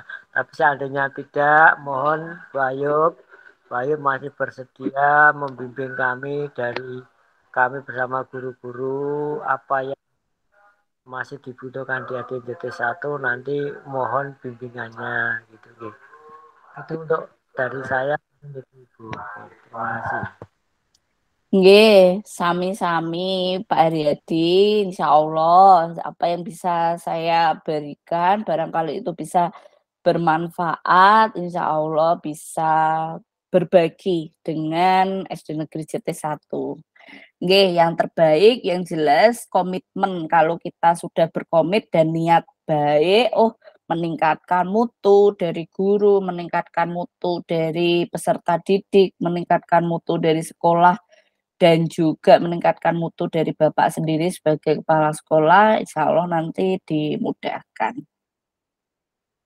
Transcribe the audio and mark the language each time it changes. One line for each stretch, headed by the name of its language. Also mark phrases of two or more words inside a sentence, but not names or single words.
Indonesian: Tapi seandainya tidak, mohon Bu Ayu masih bersedia membimbing kami dari kami bersama guru-guru apa yang masih dibutuhkan di ADJT1 nanti mohon bimbingannya gitu. Itu untuk dari saya. Terima kasih.
Javanese: Nggih, sami-sami
Indonesian: Pak Haryadi,
Arabic: إن شاء الله
Indonesian: apa yang bisa saya berikan barangkali itu bisa bermanfaat,
Arabic: إن شاء الله
Indonesian: bisa berbagi dengan SD Negeri JT1. Nggih, yang terbaik, yang jelas komitmen kalau kita sudah berkomit dan niat baik, meningkatkan mutu dari guru, meningkatkan mutu dari peserta didik, meningkatkan mutu dari sekolah, dan juga meningkatkan mutu dari Bapak sendiri sebagai kepala sekolah,
Arabic: إن شاء الله
Indonesian: nanti dimudahkan.